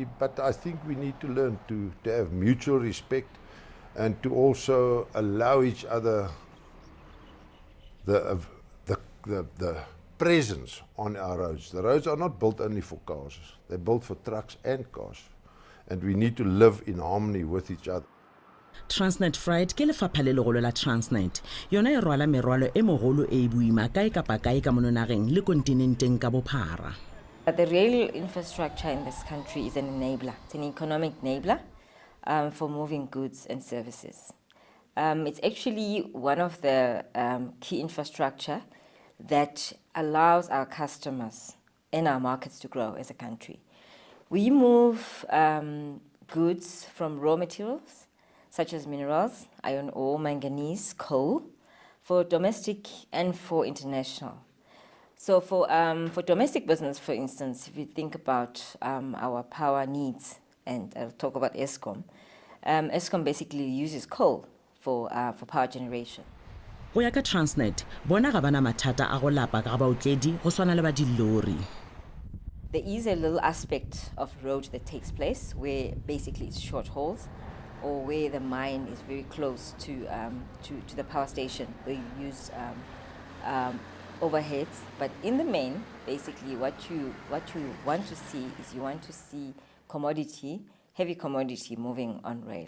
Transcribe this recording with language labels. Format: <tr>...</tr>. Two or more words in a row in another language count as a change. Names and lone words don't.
<en>But I think we need to learn to have mutual respect and to also allow each other the presence on our roads. The roads are not built only for cars, they're built for trucks and cars. And we need to live in harmony with each other.</en> <nso>Transnet Freight ke lefapha le legolo la Transnet yona e rwala merwalo e mogolo e buima kae kapa kae ka mononageng le kontinenteng ka bophara.</nso> <en>The rail infrastructure in this country is an enabler. It's an economic enabler for moving goods and services. It's actually one of the key infrastructure that allows our customers and our markets to grow as a country. We move goods from raw materials such as minerals, iron ore, manganese, coal, for domestic and for international. So for domestic business, for instance, if you think about our power needs, and I'll talk about Eskom, Eskom basically uses coal for power generation.</en> <nso>go ya ka Transnet bona ga bana mathata a go lapa ka ga baotledi go swana le ba dilori.</nso> <en>There is a little aspect of road that takes place where basically it's short hauls, or where the mine is very close to the power station, where you use overheads. But in the main, basically what you want to see is you want to see heavy commodity moving on rail.</en>